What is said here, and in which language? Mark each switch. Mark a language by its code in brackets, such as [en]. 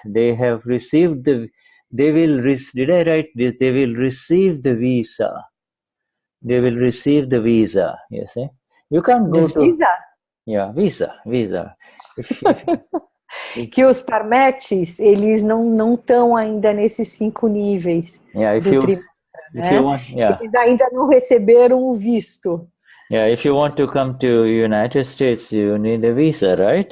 [en] They have received did I write this? They will receive the visa. They will receive the visa, you see. You can't go to... Visa? Yeah, visa. [pt] Que os Parameshtis, eles não estão ainda nesses 5 níveis do Trimantra, né? Eles ainda não receberam o visto. [en] Yeah, if you want to come to United States, you need a visa, right?